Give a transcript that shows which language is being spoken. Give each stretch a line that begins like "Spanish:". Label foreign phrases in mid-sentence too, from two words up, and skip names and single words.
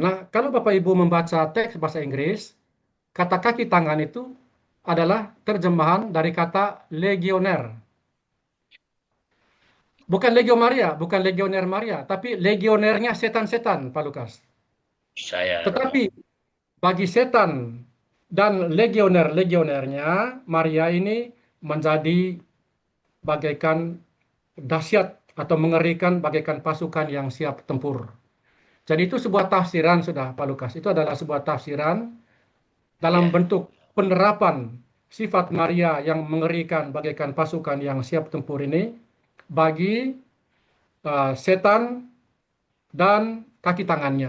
Indonesian: Nah, kalau Bapak Ibu membaca teks bahasa Inggris, kata kaki tangan itu adalah terjemahan dari kata legioner. Bukan Legio Maria, bukan legioner Maria, tapi legionernya setan-setan, Pak Lukas. Tetapi bagi setan dan legioner-legionernya, Maria ini menjadi bagaikan dahsyat atau mengerikan bagaikan pasukan yang siap tempur. Jadi itu sebuah tafsiran sudah, Pak Lukas. Itu adalah sebuah tafsiran dalam bentuk penerapan sifat Maria yang mengerikan bagaikan pasukan yang siap tempur ini bagi setan dan kaki tangannya.